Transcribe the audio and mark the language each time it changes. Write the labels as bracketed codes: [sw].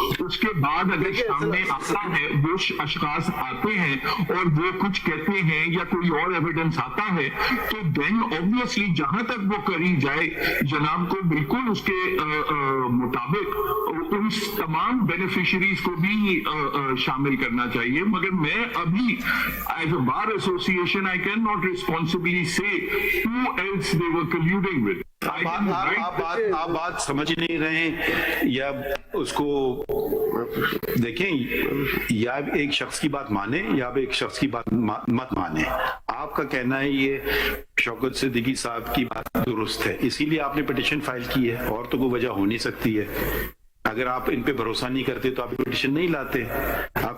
[ur] اس کے بعد اگر سامنے آتا ہے, وہ اشخاص آتے ہیں اور وہ کچھ کہتے ہیں یا کوئی اور ایویڈنس آتا ہے, تو دین obviously جہاں تک وہ کری جائے جناب کو بالکل اس کے مطابق ان تمام بینیفیشریز کو بھی شامل کرنا چاہیے. مگر میں ابھی [en] As a bar association I cannot responsibly say who else they were colluding with. [ur] آپ بات سمجھ نہیں رہے ہیں, یا اس کو دیکھیں, یا ایک شخص کی بات مانیں یا آپ ایک شخص کی بات مت مانیں. آپ کا کہنا ہے یہ شوکت صدیقی صاحب کی بات درست ہے, اسی لیے آپ نے پٹیشن فائل کی ہے, اور تو کوئی وجہ ہو نہیں سکتی ہے. اگر آپ ان پہ بھروسہ نہیں کرتے تو آپ پٹیشن نہیں لاتے. آپ